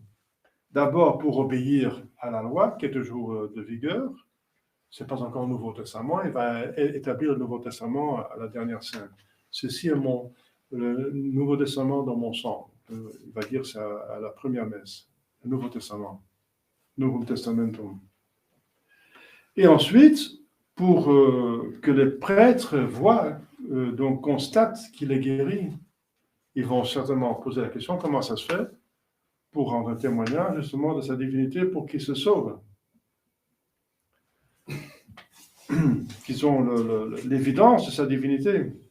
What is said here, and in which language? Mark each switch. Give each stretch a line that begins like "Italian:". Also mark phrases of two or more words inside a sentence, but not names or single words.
French: D'abord, pour obéir à la loi, qui est toujours de vigueur. Ce n'est pas encore le Nouveau Testament. Il va établir le Nouveau Testament à la dernière scène. Ceci est le Nouveau Testament dans mon sang. Il va dire ça à la première messe. Le Nouveau Testament.
Latin: Novum Testamentum.
French: Et ensuite, pour que les prêtres voient, donc constatent qu'il est guéri, ils vont certainement poser la question comment ça se fait pour rendre témoignage justement de sa divinité pour qu'il se sauve. Qu'ils ont l'évidence de sa divinité.